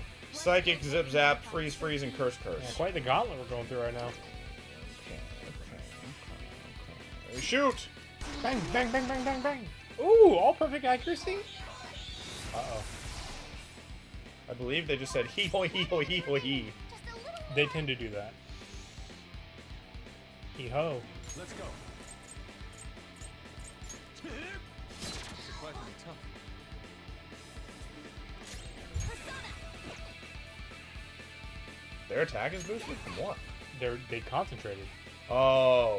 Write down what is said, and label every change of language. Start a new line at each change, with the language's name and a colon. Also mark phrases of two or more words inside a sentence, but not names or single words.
English: Psychic, zip zap, freeze, freeze, and curse, curse. Yeah, quite the gauntlet we're going through right now. Okay. Shoot! Bang, bang, bang, bang, bang, bang. Ooh, all perfect accuracy. Uh-oh. I believe they just said hee ho hee ho hee ho hee. Just a little. They tend to do that. Hee-ho. Let's go. Surprisingly tough. Their attack is boosted from what? They concentrated. Oh.